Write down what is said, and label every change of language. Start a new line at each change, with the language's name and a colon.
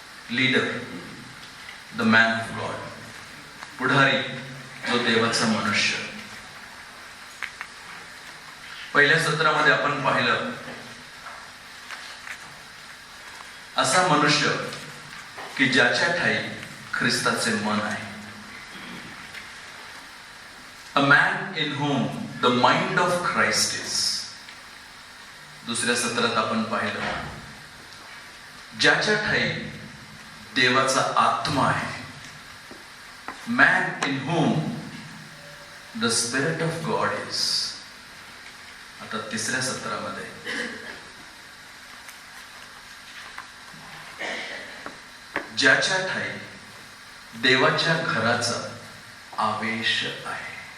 English: leader, the man of God,
Marathi: पुढारी जो देवाचा मनुष्य. पहिल्या सत्रामध्ये आपण पाहिलं असा मनुष्य की ज्याच्या ठाई ख्रिस्ताचे मन आहे.
English: A man in whom the mind of Christ is.
Marathi: दुसऱ्या सत्रात आपण पाहिलं ज्याच्या ठाई देवाचा आत्मा आहे.
English: Man in whom the spirit of God is.
Marathi: आता तिसऱ्या सत्रामध्ये ज्याच्या ठाई देवाच्या घराचा आवेश आहे.